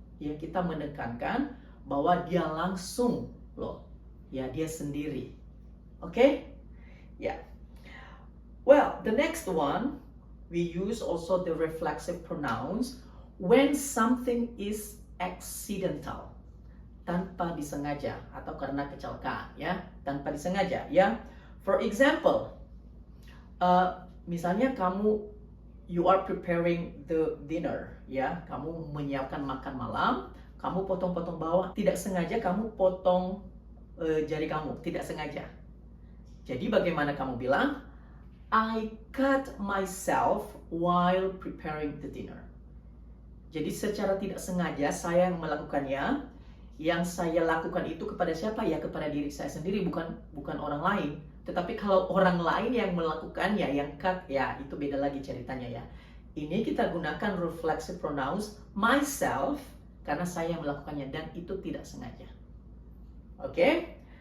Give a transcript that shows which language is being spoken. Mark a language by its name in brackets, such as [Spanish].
[Indonesian] Ya, kita menekankan bahwa dia langsung loh. Ya, dia sendiri. Oke? Okay? Ya. [English] Well, the next one, we use also the reflexive pronouns when something is accidental. [Indonesian] Tanpa disengaja atau karena kecelakaan ya, tanpa disengaja ya. [English] For example, [Indonesian] misalnya [English] you are preparing the dinner [Indonesian] ya, kamu menyiapkan makan malam, kamu potong-potong bawang, tidak sengaja kamu potong jari kamu, tidak sengaja. Jadi bagaimana kamu bilang? [English] I cut myself while preparing the dinner. [Indonesian] Jadi secara tidak sengaja saya melakukannya. Yang saya lakukan itu kepada siapa? Ya kepada diri saya sendiri, bukan orang lain. Tetapi kalau orang lain yang melakukannya, yang cut, ya itu beda lagi ceritanya ya. Ini kita gunakan reflexive pronouns myself karena saya melakukannya dan itu tidak sengaja. Oke?